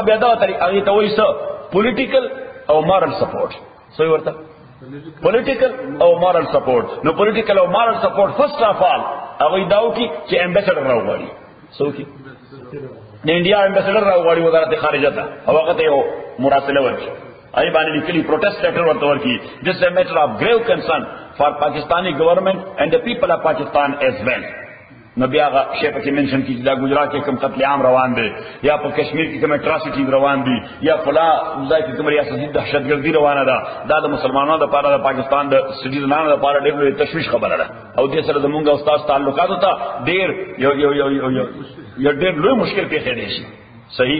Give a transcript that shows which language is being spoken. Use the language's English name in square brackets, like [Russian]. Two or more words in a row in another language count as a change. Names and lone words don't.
[Pashto] بیا دا طریقه هغه ته وایي څه پولیټیکل او [English] moral support [Pashto] سوی ورته پولیټیکل او [English] moral support [Pashto] نو پولیټیکل او [English] moral support first of all [Pashto] هغه داو کی چې امبیسډر راوړي سو کی د انډیا امبیسډر راوړي وزارت خارجه ته هغه ته یو مراسله ورکړي ای باندې لیکلي [English] protest letter [Pashto] ورته ورکی [English] this is a matter of grave concern for Pakistani government and the people of Pakistan as well. [Pashto] نو بیا هغه شی په کې منشن کیږي دا گجرات کې کوم قتل عام روان دي یا په کشمیر کې کوم اټراسټی روان دي یا فلا ځای کې کوم ریاستي دهشتګردي روانه ده دا د مسلمانانو لپاره د پاکستان د سټیزنانو لپاره ډېر لوی تشویش خبره ده او دې سره زمونږ استاد تعلقات ته ډېر یو ډېر لوی مشکل پیښ دی شي صحیح